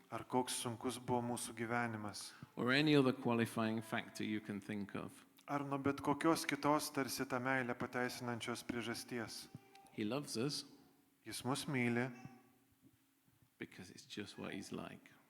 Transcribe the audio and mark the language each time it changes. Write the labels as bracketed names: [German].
[Lithuanian] ar koks sunkus buvo mūsų gyvenimas, [English] or any other qualifying factor you can think of. [Lithuanian] ar nuo bet kokios kitos tarsi tą meilę pateisinančios priežasties. [English] He loves us [Lithuanian] Jis mus myli, [English] because it's just what he's like.